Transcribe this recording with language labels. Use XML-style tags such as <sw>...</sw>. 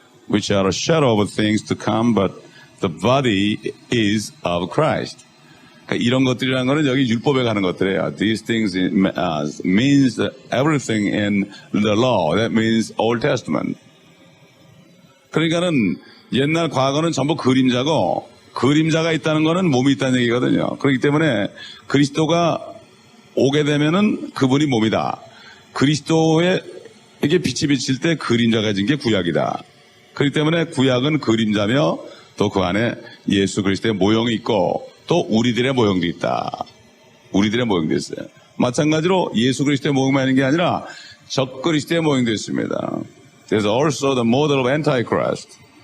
<en>Which are a shadow of things to come, but the body is of Christ.</en> <ko>그러니까 이런 것들이라는 거는 여기 율법에 가는 것들이에요.</ko> <en>These things means everything in the law. That means Old Testament.</en> <ko>그러니까는 옛날 과거는 전부 그림자고 그림자가 있다는 거는 몸이 있다는 얘기거든요. 그렇기 때문에 그리스도가 오게 되면은 그분이 몸이다. 그리스도에게 빛이 비칠 때 그림자가 진 게 구약이다. 그렇기 때문에 구약은 그림자며 또 그 안에 예수 그리스도의 모형이 있고 또 우리들의 모형도 있다. 우리들의 모형도 있어요. 마찬가지로 예수 그리스도의 모형만 있는 게 아니라 적 그리스도의 모형도 있습니다.</ko> <en>There's also the model of Antichrist.</en>